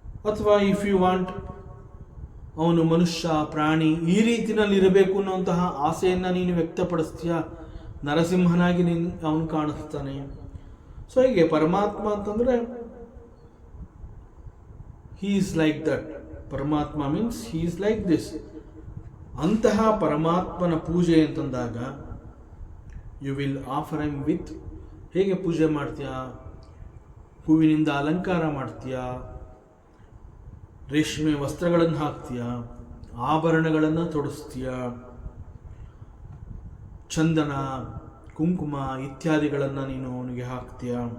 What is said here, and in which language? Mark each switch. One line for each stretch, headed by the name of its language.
Kannada: ಅಥವಾ
English: if you want
Kannada: ಅವನು ಮನುಷ್ಯ ಪ್ರಾಣಿ ಈ ರೀತಿನಲ್ಲಿ ಇರಬೇಕು ಅನ್ನುವಂತಹ ಆಸೆಯನ್ನು ನೀನು ವ್ಯಕ್ತಪಡಿಸ್ತೀಯ, ನರಸಿಂಹನಾಗಿ ಅವನು ಕಾಣಿಸ್ತಾನೆ. ಸೊ ಹೀಗೆ ಪರಮಾತ್ಮ ಅಂತಂದ್ರೆ
English: he is like that. ಪರಮಾತ್ಮ means he is like this.
Kannada: ಅಂತಹ ಪರಮಾತ್ಮನ ಪೂಜೆ ಅಂತಂದಾಗ
English: you will offer him with,
Kannada: ಹೇಗೆ ಪೂಜೆ ಮಾಡ್ತೀಯ? ಹೂವಿನಿಂದ ಅಲಂಕಾರ ಮಾಡ್ತೀಯ, ರೇಷ್ಮೆ ವಸ್ತ್ರಗಳನ್ನು ಹಾಕ್ತೀಯ, ಆಭರಣಗಳನ್ನು ತೊಡಿಸ್ತೀಯ, ಚಂದನ ಕುಂಕುಮ ಇತ್ಯಾದಿಗಳನ್ನು ನೀನು ಅವನಿಗೆ ಹಾಕ್ತೀಯ.